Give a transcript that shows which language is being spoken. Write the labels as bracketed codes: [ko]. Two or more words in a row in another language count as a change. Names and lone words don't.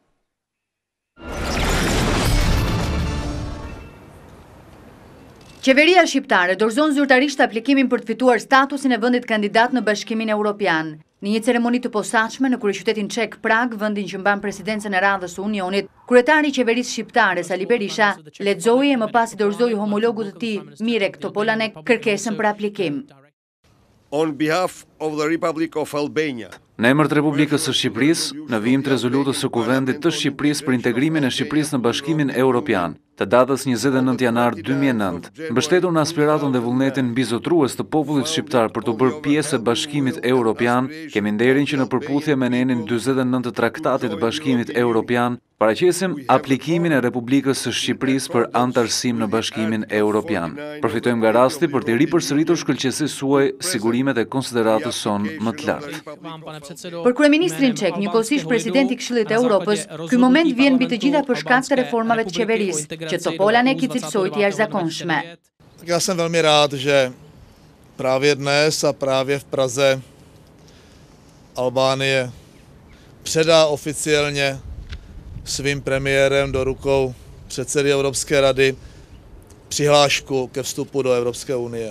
[sq] Qeveria shqiptare dorëzon zyrtarisht aplikimin për të fituar statusin e vendit kandidat në Bashkimin Europian. Në një ceremoni të posaçme në kryeqytetin çek Prag, vendin që mban presidencën e radhës së Unionit, kryetari i qeverisë shqiptare Sali Berisha lexoi e më pas dorëzoi homologut të tij Mirek Topolanek kërkesën për aplikim. [en] On behalf of the Republic of Albania, [sq] Në emër të Republikës së Shqipërisë, në vijim të rezolutës së Kuvendit të Shqipërisë për integrimin e Shqipërisë në Bashkimin Europian, të datës 29 janar 2009, mbështetur në aspiratën dhe vullnetin mbizotrues të popullit shqiptar për të bërë pjesë e Bashkimit Europian, kemi nderin që në përputhje me nenin 49 të Traktatit të Bashkimit Europian, paraqesim aplikimin e Republikës së Shqipërisë për antarësim në Bashkimin Europian. Përfitojmë nga rasti për të ripërsëritur shkëlqësisë suaj sigurimet e konsideratës sonë më të lartë. Për kryeministrin çek, njëkohësisht presidenti i Këshillit të Evropës, ky moment vjen mbi të gjitha për shkak të reformave të qeverisë, që Topolanek i cilësoi të jashtëzakonshme. [cs] Já jsem velmi rád, že právě dnes a právě v Praze Albánie předá oficiálně svým premiérem do rukou předsedy Evropské rady přihlášku ke vstupu do Evropské unie.